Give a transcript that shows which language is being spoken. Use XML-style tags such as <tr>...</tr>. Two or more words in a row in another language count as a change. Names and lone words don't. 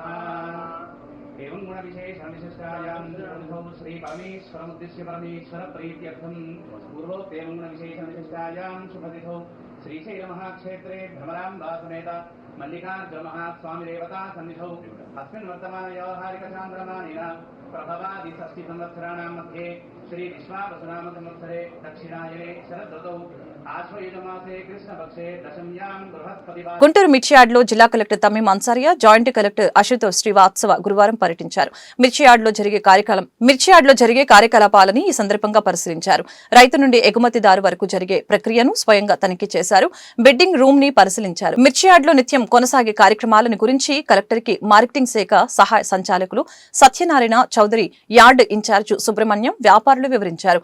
<sa>एवं गुणविशेषविशिष्टायां श्री परमेश्वरमुद्दिश्य परमेश्वर प्रीत्यर्थं पूर्वोक्तेन गुणविशेषविशिष्टायां शुभतिथौ श्रीशैलमहाक्षेत्रे भ्रमराम्बा समेत मल्लिकार्जुनमहास्वामिदेवता सन्निधौ अस्मिन् वर्तमान व्यावहारिकचान्द्रमानेन प्रभवादि षष्टि संवत्सराणां मध्ये श्री विश्वावसुनाम संवत्सरे दक्षिणायने शरदृतौ आश्वयुजमासे कृष्णपक्षे दशम्यां बृहस्पतिवार</sa> <te>గుంటూరు మిర్చియాడ్లో జిల్లా కలెక్టర్ తమీం అన్సారియా,</te> <en>joint collector</en> <te>అశుతోష్ శ్రీవాత్సవ గురువారం పర్యటించారు. మిర్చియాడ్లో జరిగే కార్యకలాపాలని ఈ సందర్భంగా పరిశీలించారు. రైతు నుండి ఎగుమతిదారు వరకు జరిగే ప్రక్రియను స్వయంగా తనిఖీ చేశారు.</te> <en>bedding room</en> <te>ని పరిశీలించారు. మిర్చియాడ్లో నిత్యం కొనసాగే కార్యక్రమాలను గురించి కలెక్టర్ కి మార్కెటింగ్ శాఖ సహాయ సంచాలకులు సత్యనారాయణ చౌదరి,</te> <en>yard in-charge</en> <te>సుబ్రహ్మణ్యం వ్యాపారులు వివరించారు.</te>